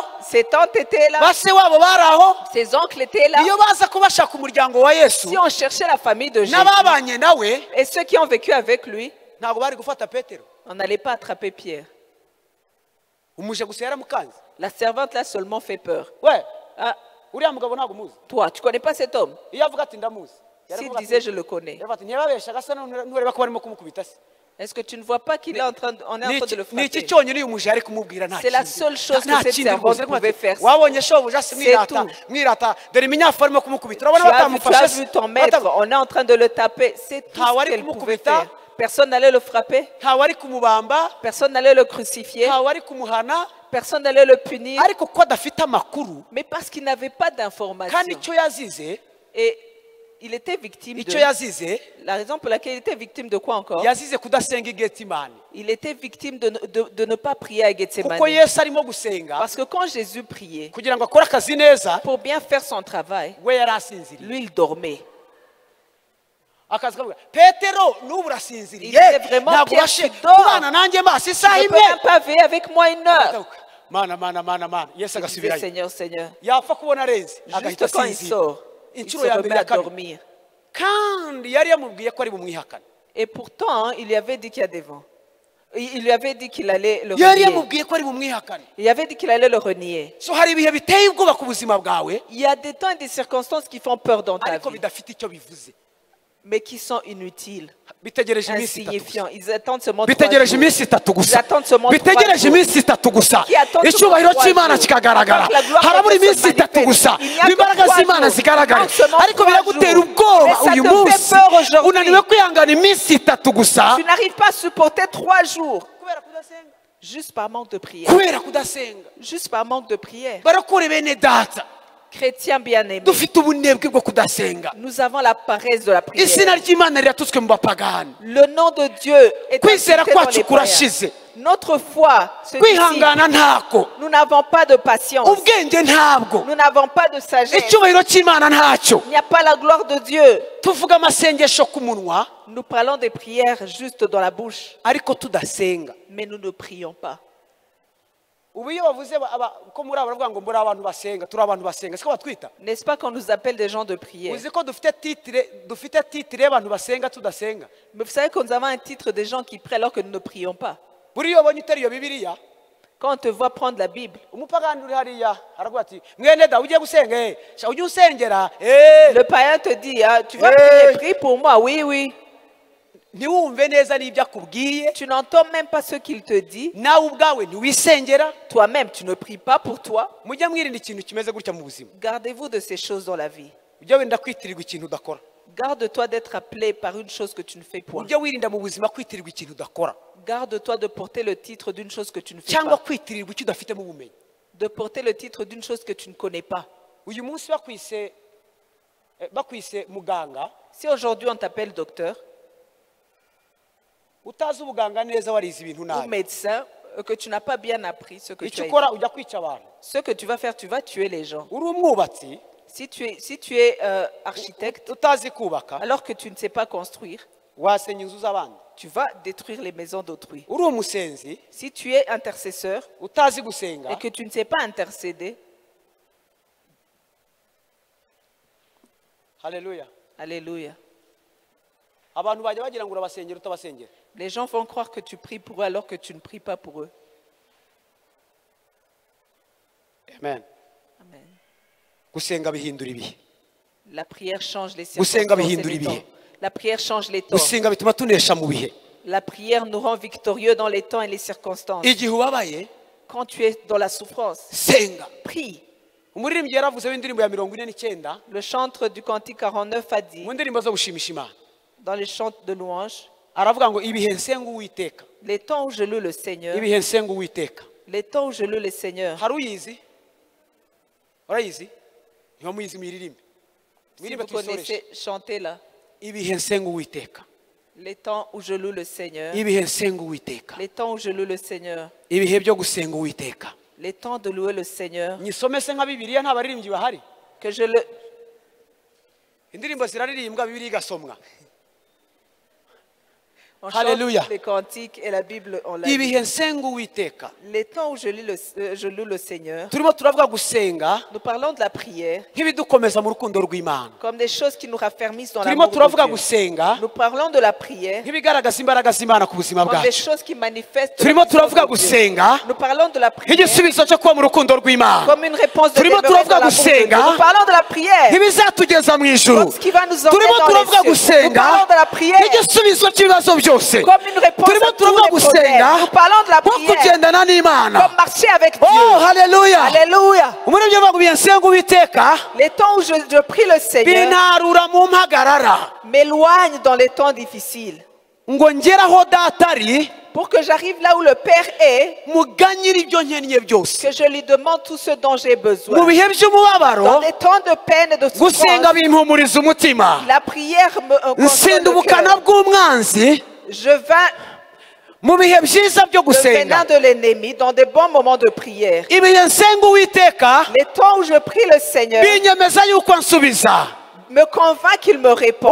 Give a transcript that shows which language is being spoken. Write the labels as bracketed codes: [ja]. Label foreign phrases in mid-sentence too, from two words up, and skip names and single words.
[fr] Ses tantes étaient là. [rw] ba se wabo bari aho [fr] Ses oncles étaient là. [rw] iyo baza ko bashaka umuryango wa yesu [fr] Si on cherchait la famille de Jésus [rw] n'ababanye nawe [fr] et ceux qui ont vécu avec lui, [rw] ntabwo bari gufata petero [fr] on n'allait pas attraper Pierre. [rw] umuje gusa yaramukanze [fr] La servante là seulement fait peur. [rw] we [fr] Ah, [rw] uriya mugabo ntabwo umuzi [fr] toi, tu connais pas cet homme? [rw] iyo avuga ati ndamuzi [fr] S'il disait je le connais, [rw] yaravuga ati ntiyababeshaga asa ntureba ko barimo kumukubita se [fr] est-ce que tu ne vois pas qu'il est en train de, on est en train de le [rw] ni iki [fr] frapper? [rw] cyonyine uyu muje yari kumubwira nta [fr] C'est la [rw] kindi. [fr] seule chose que [rw] Nta [fr] cette [rw] kindi [fr] servante [rw] rwose. [fr] pouvait faire. [rw] wabonye shobuja se [fr] C'est [rw] mwirata [fr] tout. [rw] mwirata dore iminyafu arimo kumukubita [fr] Tu [rw] urabona [fr] as [rw] batamufashe [fr] vu ton maître, on est en train de le taper. C'est tout Ah, ce [rw] wari [fr] qu'elle pouvait [rw] kumukubita. [fr] faire. Personne n'allait le frapper, [rw] ntawe ari kumubamba [fr] personne n'allait le crucifier, [rw] ntawe ari kumuhana [fr] personne n'allait le punir, [rw] ariko ko adafite amakuru [fr] mais parce qu'il n'avait pas [rw] kandi [fr] d'information. [rw] icyo yazize [fr] Et il était victime [rw] icyo [fr] de... [rw] yazize [fr] La raison pour laquelle il était victime de quoi encore? [rw] yazize kudasenga i getsimani [fr] Il était victime de ne pas prier à Gethsemane. [rw] kuko yesu arimo gusenga [fr] Parce que quand Jésus priait, [rw] kugira ngo akore akazi neza [fr] pour bien faire son travail, [rw] we yari asinziriye [fr] lui, il dormait. [rw] akazi kavuga petero n'ubu [fr] Il [rw] urasinziriye [fr] disait vraiment, [rw] ntabwo [fr] Pierre, [rw] ubashe [fr] tu dors. [rw] kubana nanjye maso isaha [fr] Tu ne peux [rw] imwe [fr] même pas veiller avec moi 1 heure. [rw] mana yesu [fr] Il disait, [rw] agasubirayo [fr] Seigneur, Seigneur. [rw] yapfa kubona arenze [fr] Juste [rw] agahita [fr] quand il [rw] asinzira [fr] sort, il [rw] inshuro [fr] se [rw] ya [fr] remet [rw] mbere ya [fr] à [rw] kabiri [fr] dormir. [rw] kandi yari yamubwiye ko ari bumwihakane [fr] Et pourtant, il lui avait dit qu'il y a des vents. Il lui avait dit qu'il allait le [rw] yari [fr] renier. [rw] yamubwiye ko ari bumwihakane. [fr] Il avait dit qu'il allait le renier. [rw] So hari ibihe biteye ubwoba ku buzima bwawe [fr] Il y a des temps et des circonstances qui font peur dans ta [rw] ariko [fr] vie, [rw] bidafite icyo bivuze. [fr] mais qui sont inutiles, [rw] Bitegereje iminsi itatu gusa. [fr] insignifiants. Ils attendent seulement 3 [rw] bitegereje [fr] jours. [rw] iminsi itatu [fr] Ils [rw] gusa. [fr] attendent seulement 3 [rw] bitegereje [fr] jours. [rw] iminsi itatu gusa. [fr] Qui attendent [rw] icyubahiro [fr] seulement [rw] cy'Imana [fr] 3 jours. [rw] kikagaragara. [fr] Afin que la gloire de [rw] harabura [fr] Dieu se [rw] iminsi itatu [fr] manifeste. [rw] gusa [fr] Il n'y a que [rw] imbaraga [fr] 3 [rw] z'Imana [fr] jours. [rw] zigaragare. [fr] Donc seulement [rw] ariko [fr] 3 [rw] biragutera [fr] jours. [rw] ubwoba [fr] Mais ça [rw] uyu [fr] te fait [rw] munsi [fr] peur aujourd'hui. [rw] unaniwe kwihangana iminsi itatu gusa [fr] Tu n'arrives pas à supporter 3 jours [rw] kubera kudasenga. [fr] juste par manque de prière. [rw] kubera kudasenga. [fr] Juste par manque de prière. [rw] barakore bene data [fr] Chrétiens bien-aimés, [rw] dufite ubunebwe bwo kudasenga. [fr] nous avons la paresse de la [rw] izina [fr] prière. [rw] ry'Imana riratutswe mu bapagani. [fr] Le nom de Dieu est [rw] kwizera [fr] insulté dans [rw] kwacu [fr] les païens. [rw] kurashize. [fr] Notre foi se dissipe. [rw] kwihangana ntako. [fr] Nous n'avons pas de patience. [rw] ubwenge ntabwo. [fr] Nous n'avons pas de sagesse. [rw] icyubahiro cy'Imana ntacyo. [fr] Il n'y a pas la gloire de Dieu. [rw] tuvuga amasengesho ku munwa [fr] Nous parlons des prières juste dans la bouche, [rw] ariko tudasenga. [fr] mais nous ne prions pas. [rw] ubu iyo bavuze ko muri baravuga ngo muri abantu basenga turi abantu basenga siko batwita. [fr] N'est-ce pas qu'on nous appelle des gens de prière? [rw] uzi ko dufite titire y'abantu basenga tudasenga. [fr] Mais vous savez que nous avons un titre des gens qui prient alors que nous ne prions pas. [rw] buri iyo ubonye utari iyo bibiliya [fr] Quand on te voit prendre la Bible, [rw] umupagani uri hariya aravuga ati mwene da ugiye gusenga ujye usengera [fr] le païen te dit, ah, tu vas prier, prie pour moi. Oui, oui. [rw] ntiwumve neza n'ibyo akubwiye. [fr] Tu n'entends même pas ce qu'il te dit. [rw] nawe ubwawe ntiwisengera. [fr] Toi-même, tu ne pries pas pour toi. [rw] mujye mwirinda ikintu kimeze gutya mu buzima. [fr] Gardez-vous de ces choses dans la vie. [rw] ujye wirinda kwitirirwa ikintu udakora. [fr] Garde-toi d'être appelé par une chose que tu ne fais point. [rw] ujye wirinda mu buzima kwitirirwa ikintu udakora. [fr] Garde-toi de porter le titre d'une chose que tu ne fais [rw] cyangwa [fr] pas. [rw] kwitirirwa icyo udafitemo ubumenyi. [fr] De porter le titre d'une chose que tu ne connais pas. [rw] uyu munsi bakwise muganga [fr] Si aujourd'hui on t'appelle docteur [rw] utazi ubuganga neza warize ibintu [fr] ou [rw] nabi. [fr] médecin, que tu n'as pas bien appris ce que tu [rw] icyo [fr] as [rw] ukora [fr] étudié, [rw] ujya kwica abantu. [fr] ce que tu vas faire, tu vas tuer les gens. [rw] uri umwubatsi [fr] Si tu es architecte, [rw] utazi kubaka [fr] alors que tu ne sais pas construire, [rw] wasenya inzu z'abandi. [fr] tu vas détruire les maisons d'autrui. [rw] uri umusenzi [fr] Si tu es intercesseur [rw] utazi gusenga [fr] et que tu ne sais pas intercéder, [rw] haleluya. [fr] alléluia. [rw] abantu bajya bagira ngo urabasengera utabasengera. [fr] Les gens vont croire que tu pries pour eux alors que tu ne pries pas pour eux. [rw] amen. [fr] Amen. [rw] gusenga bihindura ibihe. [fr] La prière change les [rw] Gusenga [fr] circonstances et [rw] bihindura [fr] les [rw] ibihe. [fr] temps. La prière change les temps. [rw] gusenga bituma tunesha mu bihe. [fr] La prière nous rend victorieux dans les temps et les circonstances. [rw] igihe ubabaye [fr] Quand tu es dans la souffrance, [rw] senga. [fr] prie. [rw] umuririmbyi yaravuze w'indirimbo ya 49. [fr] Le chantre du cantique 49 a dit, [rw] mu ndirimbo zo gushimisha Imana [fr] dans les chants de louange, [rw] aravuga ngo ibihe nsenga Uwiteka. [fr] les temps où je loue le Seigneur, [rw] ibihe nsenga Uwiteka. [fr] les temps où je loue le Seigneur. [rw] hari uyizi urayizi niho muyizi muyiririmbe. [fr] Si [rw] Muyiririmbe [fr] vous [rw] tuyisoreshe. [fr] connaissez, chantez là. [rw] ibihe nsenga Uwiteka. [fr] Les temps où je loue le Seigneur. [rw] ibihe nsenga Uwiteka. [fr] Les temps où je loue le Seigneur. [rw] ibihe byo gusenga Uwiteka. [fr] Les temps de louer le Seigneur. [rw] nyisome se nka bibiliya nta baririmbyi bahari. [fr] Que je le... [rw] indirimbo ziraririmbwa bibiliya igasomwa. [fr] On Alléluia. chante les cantiques et la Bible, on l'a dit. [rw] ibihe nsenga Uwiteka. [fr] Les temps où je loue le Seigneur. [rw] turimo turavuga gusenga [fr] Nous parlons de la prière [rw] nk'ibidukomeza mu rukundo rw'Imana. [fr] comme des choses qui nous raffermissent dans [rw] turimo [fr] l'amour [rw] turavuga [fr] de Dieu. [rw] gusenga [fr] Nous parlons de la prière [rw] nk'ibigaragaza imbaraga z'Imana ku buzima [fr] comme des [rw] bwacu. [fr] choses qui manifestent la [rw] turimo [fr] puissance [rw] turavuga [fr] de Dieu. [rw] gusenga [fr] Nous parlons de la prière [rw] nk'igisubizo cyo kuba mu rukundo rw'Imana. [fr] comme une réponse de [rw] turimo [fr] demeurer [rw] turavuga [fr] dans l'amour de Dieu. [rw] gusenga [fr] Nous parlons de la prière [rw] nk'ibizatugeza mu ijuru. [fr] comme ce qui va nous emmener [rw] turimo [fr] dans [rw] turavuga [fr] les cieux. Nous [rw] gusenga [fr] parlons de la prière [rw] nk'igisubizo cy'ibibazo byose. [fr] comme une réponse [rw] turimo [fr] à tous [rw] turavuga [fr] les problèmes. [rw] gusenga [fr] Nous parlons de la [rw] nko [fr] prière [rw] kugendana n'Imana. [fr] comme marcher avec Dieu. [rw] Oh haleluya. [fr] Alléluia. [rw] umuririmbyi avuga ngo ibihe nsenga Uwiteka [fr] Les temps où je prie le Seigneur [rw] bintarura mu mpagarara [fr] m'éloignent dans les temps difficiles [rw] ngo ngere aho data ari [fr] pour que j'arrive là où le Père est, [rw] muganyire ibyo nkennye byose. [fr] que je lui demande tout ce dont j'ai [rw] mu [fr] besoin. [rw] bihe [fr] Dans [rw] by'umubabaro [fr] des temps de peine et de [rw] gusenga [fr] souffrance, [rw] bimpumuriza umutima. [fr] la prière me console [rw] nsinda [fr] le [rw] ubukana [fr] cœur. [rw] bw'umwanzi [fr] Je vins [rw] mu bihe byiza byo [fr] le [rw] gusenga. [fr] venin de l'ennemi dans des bons moments de prière. [rw] ibihe nsenga Uwiteka [fr] Les temps où je prie le Seigneur [rw] binyemeza yuko ansubiza. [fr] me convainc qu'il me répond.